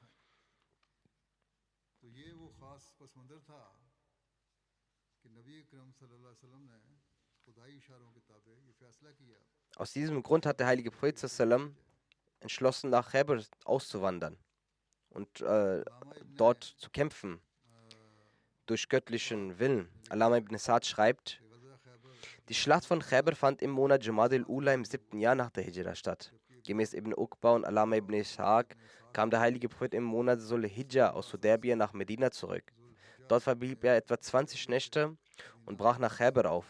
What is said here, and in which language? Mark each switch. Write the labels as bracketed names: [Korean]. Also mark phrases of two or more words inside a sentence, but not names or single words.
[German] Aus diesem Grund hat der heilige Prophet sallam entschlossen, nach Khaybar auszuwandern und dort zu kämpfen, durch göttlichen Willen. Allama ibn Sa'd schreibt, die Schlacht von Khaybar fand im Monat Jumad al-Ula im 7. Jahr nach der Hijra statt. Gemäß Ibn Uqba und Allama ibn Ishaq kam der heilige Prophet im Monat Sul-Hijja aus Hudaybiyah nach Medina zurück. Dort verblieb er etwa 20 Nächte und brach nach Khaybar auf.